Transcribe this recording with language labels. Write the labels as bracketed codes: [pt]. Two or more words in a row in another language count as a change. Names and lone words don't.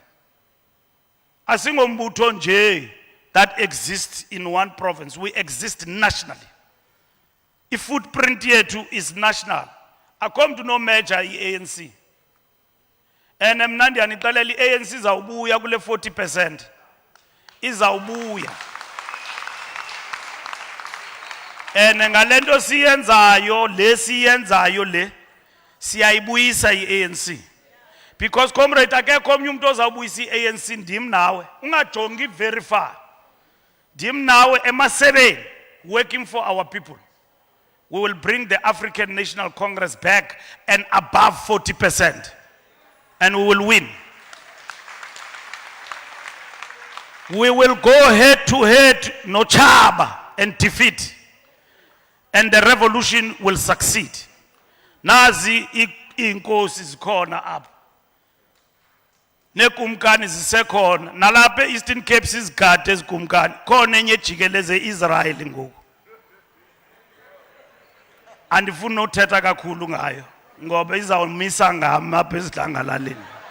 [xh] Asingombutho nje [en] that exists in one province. We exist nationally. If footprint yethu is national, [xh] akho mntu no measure i-ANC. And mna ndiyanixelela i-ANC izawubuya kule 40%. Izawubuya. And ngalento siyenzayo le siyayibuyisa i-ANC. [en] Because comrade [xh] akekho omnye umuntu ozawubuyisa i-ANC ndim nawe. Ungajongi [en] very far. [xh] Ndim nawe emasebeni [en] working for our people. We will bring the African National Congress back and above 40%. And we will win. We will go head to head, no Chaba, and defeat. And the revolution will succeed. [xh] Nazi inkosi zikhona apha. Nekumkani zisekhona. Nalapha Eastern Cape sizigade ezikumkani. Khona enye jikeleze Israel ngoku. Andifuna uthetha kakhulu ngayo ngoba izawumisa ngami apha esidlangalaleni.